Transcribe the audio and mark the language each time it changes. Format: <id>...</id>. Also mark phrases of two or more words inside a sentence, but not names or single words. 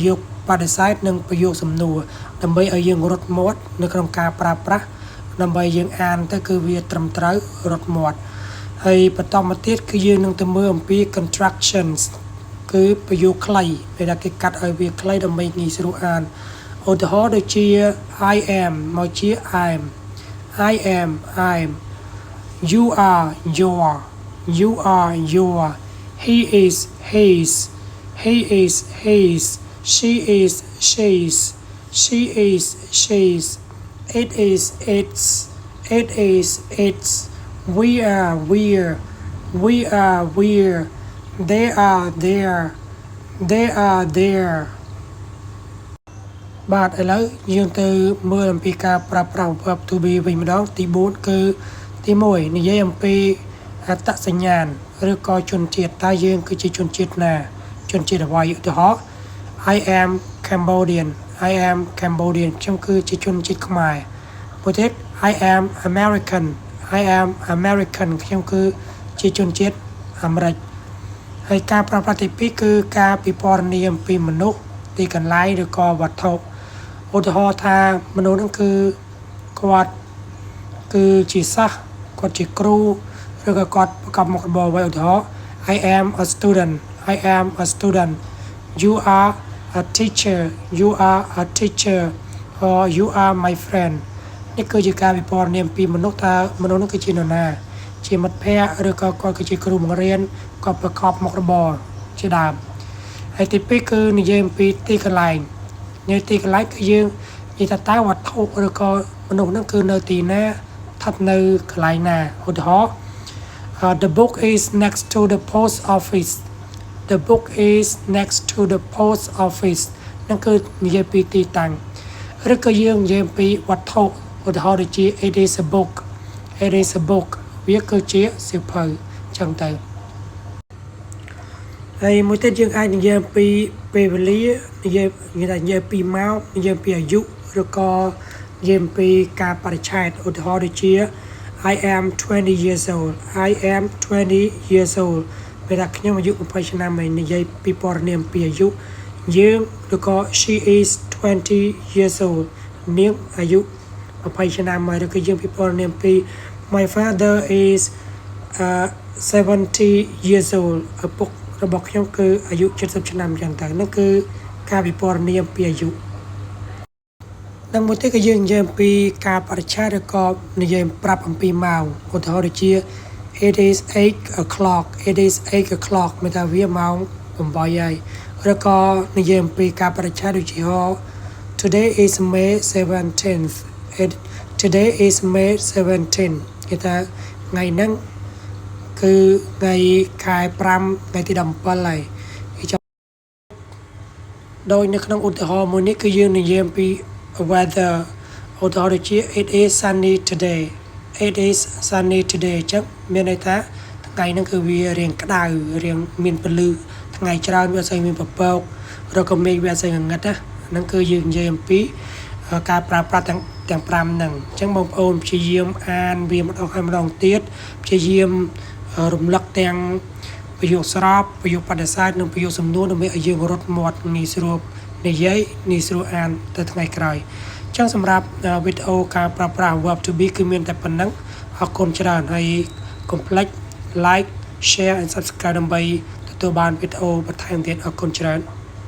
<km>យោគបដិសេធនិងប្រយោគសំណួរដើម្បីឲ្យយើងរត់មាត់នៅក្នុងការប្រើ ប្រាស់ដើម្បីយើងអានទៅគឺវាត្រឹមត្រូវរត់មាត់ហើយបន្ត មកទៀតគឺយើងនឹងទៅមើលអំពី contractions គឺប្រយោគខ្លីពេលដែលគេកាត់ឲ្យវាខ្លីដើម្បីងាយស្រួលអានឧទាហរណ៍ដូចជា</km> <en>I am</en> <km>មកជា</km> <en>I'm you are your he is his she is she's it is its we are we're they are there</en> <km>បាទឥឡូវយើងទៅមើលអំពីការប្រើប្រាស់</km> <en>verb to be</en> <km>វិញម្ដងទី4គឺទី1និយាយអំពីអ ត្តសញ្ញាណឬក៏ជនជាតិតើយើងគឺជាជនជាតិណាជនជាតិអ្វីឧទាហរណ៍</km> <en>I am</en> <km>Cambodian ខ្ញុំគឺជាជនជាតិខ្មែរមួយទៀត</km> <en>I am American</en> <km>ខ្ញុំគឺជាជនជាតិអាមេរិកហើយការប្រើប្រាស់ទី2គឺការពិពណ៌នាអំពីមនុស្សទីកន្លែងឬក៏វត្ថុឧទាហរណ៍ថាមនុស្សហ្នឹងគឺគាត់គឺជាសិស្សគាត់ជាគ្រូឬក៏គាត់ប្រកបមុខរបរអ្វីឧទាហរណ៍</km> <en>I am a student you are a teacher or you are my friend</en> <km>នេះគឺជាការពិពណ៌នាអំពីមនុស្សថាមនុស្សហ្នឹងគឺជានរណាជាមិត្តភ័ក្តិឬក៏គាត់គឺជាគ្រូបង្រៀនគាត់ប្រកបមុខរបរជាដើមហើយទី2គឺនិយាយអំពីទីកន្លែងទីកន្លែងគឺយើងនិយាយថាតើវត្ថុឬក៏មនុស្សហ្នឹងគឺនៅទីណាស្ថិតនៅកន្លែងណាឧទាហរណ៍</km> <en>the book is next to the post office</en> <km>ហ្នឹងគឺនិយាយពីទីតាំងឬក៏យើងនិយាយអំពីវត្ថុឧទាហរណ៍ដូចជា</km> <en>it is a book</en> <km>វាគឺជាសៀវភៅចឹងទៅ ហើយមួយទៀតយើងអាចនិយាយអំពីពេលវេលានិយាយពីម៉ោងនិយាយពីអាយុឬក៏និយាយអំពីការបរិច្ឆេទឧទាហរណ៍ដូចជា</km> <en>I am 20 years old</en> <km>ពេលថាខ្ញុំអាយុ20ឆ្នាំហើយនិយាយពីព័ត៌មានអំពីអាយុយើងឬក៏</km> <en>she is 20 years old</en> <km>នាងអាយុ20ឆ្នាំហើយឬក៏យើងពីព័ត៌មានអំពី</km> <en>my father is 70 years old</en> <km>ឪពុករបស់ខ្ញុំគឺអាយុ70ឆ្នាំចឹងទៅនោះគឺការពិពណ៌នាអំពីអាយុនិងមួយទៀតគឺយើងនិយាយអំពីការបរិច្ឆេទឬក៏និយាយប្រាប់អំពីម៉ោងឧទាហរណ៍ដូចជា</km> <en>it is 8 o'clock</en> <km>មានថាវាម៉ោង8ហើយឬក៏និយាយអំពីការបរិច្ឆេទដូចជា</km> <en>today is May 17th</en> <km>គេថាថ្ងៃហ្នឹងគឺថ្ងៃខែ5ថ្ងៃទី17ហើយដោយនៅក្នុងឧទាហរណ៍មួយនេះគឺយើងនិយាយអំពី weather ឧទាហរណ៍ដូចជា</km> <en>it is sunny today</en> <km>ចឹងមានន័យថា ថ្ងៃហ្នឹងគឺវារៀងក្តៅរៀងមានពន្លឺថ្ងៃច្រើនវាអត់សូវមានពពកឬក៏មេឃវាអត់សូវងងឹតណាហ្នឹង គឺយើងនិយាយអំពីការប្រើប្រាស់ទាំង5ហ្នឹងអញ្ចឹងបងប្អូនព្យាយាមអានវាម្ដងហើយម្ដងទៀតព្យាយាមរំលឹកទាំងប្រយោគស្របប្រយោគបដិសេធនិងប្រយោគសំណួរដើម្បីឲ្យយើងរត់មាត់ងាយស្រួលនិយាយងាយស្រួលអានទៅថ្ងៃក្រោយអញ្ចឹងសម្រាប់វីដេអូការប្រើប្រាស់</km> <en>verb to be</en> <km>គឺមានតែប៉ុណ្្នឹងអរគុណច្រើនហើយកុំភ្លេច</km> <en>like share and subscribe</en> <km>ដើម្បីទទួលបានវីដេអូបន្ថែមទៀតអរគុណច្រើន</km>